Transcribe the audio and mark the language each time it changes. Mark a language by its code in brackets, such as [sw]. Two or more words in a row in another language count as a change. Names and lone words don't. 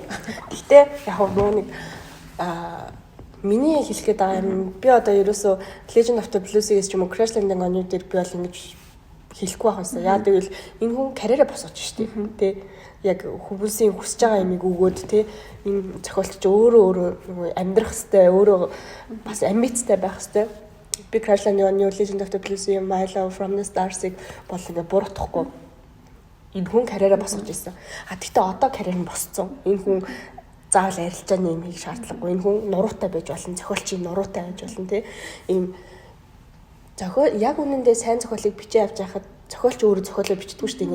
[mn] Гэхдээ яг нөгөө нэг миний хэлэхэд байгаа юм би одоо ерөөсөө Legend of the Blues-ээс ч юм уу Crash Landing on You дээр би бол ингэж хэлэхгүй байх юмсаа. Яа гэвэл энэ хүн карьераа босгож штеп тий. Яг хүмүүсийн хүсэж байгаа юмыг өгөөд тий энэ зохиолч өөрөө нөгөө амьдрах хэвээр өөрөө бас амбицтай байх хэвээр. Би Crash Landing on You, Legend of the Blues-ийн My Love from the Stars-ыг бол ингээ буруутгахгүй. Энэ хүн карьераа босгож ирсэн. Гэхдээ одоо карьер нь босцсон. Энэ хүн заавал арилжааны юм хийх шаардлагагүй. Энэ хүн нуруутай байж болно, зохиолчийн нуруутай байж болно тий. Ийм зохиол яг үнэндээ сайн зохиолыг бичиж авч яхад зохиолч өөрөө зохиолоо бичдэггүй шүү дээ.